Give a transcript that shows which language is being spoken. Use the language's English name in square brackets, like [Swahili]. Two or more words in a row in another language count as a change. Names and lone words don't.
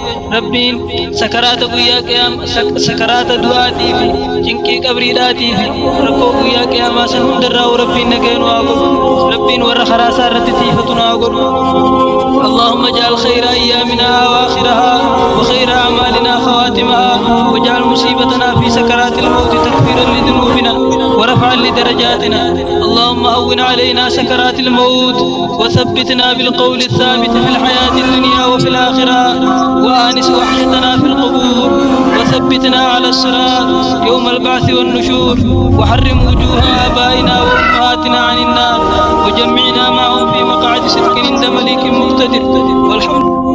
[Oromo] Rabbiin sakaraata guyyaa qiyaama sakaraata du'aatii fi cinqii qabriidhaatii fi rakkoo guyyaa qiyaamaa san hundarraa rabbiin nageen waa godhu rabbiin warra karaa isaa irratti tiifatu naa godhu. [Arabic] اللهم اجعل خير أيامنا وآخرها وخير أعمالنا خواتمها واجعل مصيبتنا في سكرات الموت تكفيرا لذنوبنا ورفعا لدرجاتنا. اللهم هون علينا سكرات الموت وثبتنا بالقول الثابت في الحياة الدنيا وفي الآخرة وآنس وحشتنا في القبور وثبتنا على الصراط يوم البعث والنشور وحرم وجوه آبائنا وأمهاتنا عن النار وجمعنا معهم في مقعد صدق عند مليك مقتدر والحمد